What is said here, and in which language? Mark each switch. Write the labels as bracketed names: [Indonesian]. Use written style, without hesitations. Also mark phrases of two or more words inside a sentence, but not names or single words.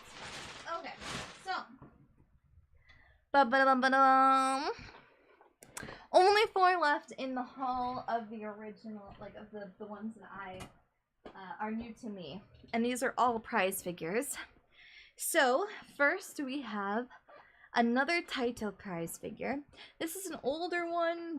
[English] That's fine. Okay, so. Ba-ba-da-ba-da-bum. Only 4 left in the haul of the original, like of the ones that I are new to me. And these are all prize figures. So, first we have another Taito prize figure. This is an older one.